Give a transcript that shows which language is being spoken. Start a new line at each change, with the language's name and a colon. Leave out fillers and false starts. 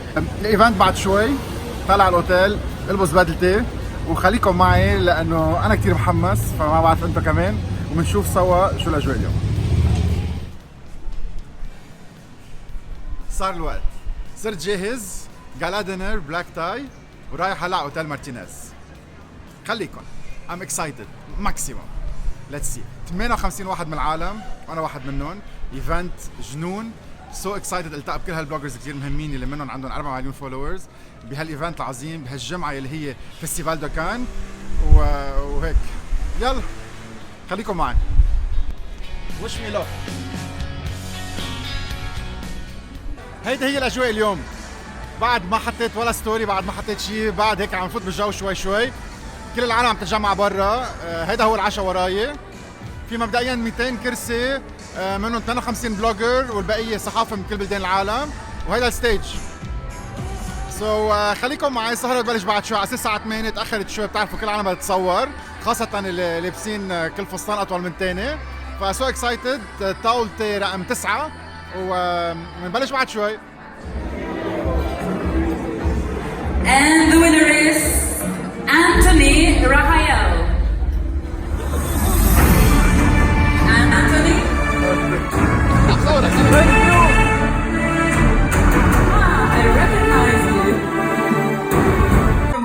Arabic: الايفنت بعد شوي. طلع على الاوتيل، البس بدلتي وخليكم معي لانه انا كثير محمس، فما بعرف انتم كمان، وبنشوف سوا شو الاجواء اليوم. صار الوقت، صرت جاهز، جالا دينر بلاك تاي، ورايح هلا على اوتيل مارتينيز.
English: خليكم، I'm excited maximum. Let's see.
Arabic: 58 واحد من العالم وانا واحد منهم. ايفنت جنون.
English: so excited
Arabic: التقى بكل هالبلوجرز كثير مهمين اللي منهم عندهم 4 مليون فولورز بهالايفنت العظيم بهالجمعه اللي هي فيستيفال دو كان وهيك. يلا خليكم معي.
English: Wish me luck.
Arabic: هيدي هي الاجواء اليوم. بعد ما حطيت ولا ستوري، بعد ما حطيت شيء، بعد هيك عم نفوت بالجو شوي شوي. كل العالم عم تتجمع برا. هيدا هو العشاء وراي. في مبدئيا 200 كرسي، منهم 52 بلوجر والبقيه صحافه من كل بلدان العالم، وهيدا الستيج. خليكم معي. السهره بتبلش بعد شوي على اساس الساعه 8. تاخرت شوي، بتعرفوا كل العالم بدها تتصور، خاصه اللي لابسين كل فستان اطول من الثاني.
English: فسو اكسايتد.
Arabic: طاولتي رقم 9 وبنبلش بعد شوي.
English: And the winner is Anthony Rafael. And Anthony? I recognize you.